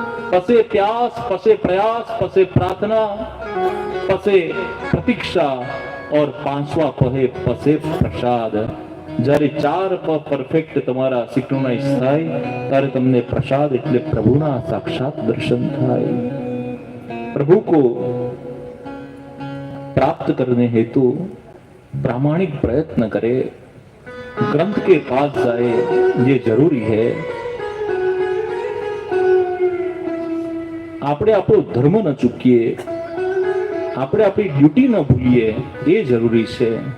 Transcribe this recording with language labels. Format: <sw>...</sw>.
<gu>પસે પ્યાસ, પસે પ્રયાસ, પસે પ્રાર્થના, પસે પ્રતીક્ષા और પાંચવા કહે પસે પ્રસાદ. જ્યારે 4 પ પરફેક્ટ તમારા સિંક્રોનાઇઝ થાય ત્યારે તમને પ્રસાદ એટલે પ્રભુના સાક્ષાત દર્શન થાય.</gu> <hi>प्रभु को प्राप्त करने हेतु प्रामाणिक प्रयत्न करे, ग्रंथ के पास जाए, ये जरूरी है.</hi> <gu>આપણે આપણો ધર્મ ન ચૂકીએ, આપણે આપણી ડ્યુટી ન ભૂલીએ, એ જરૂરી છે.</gu>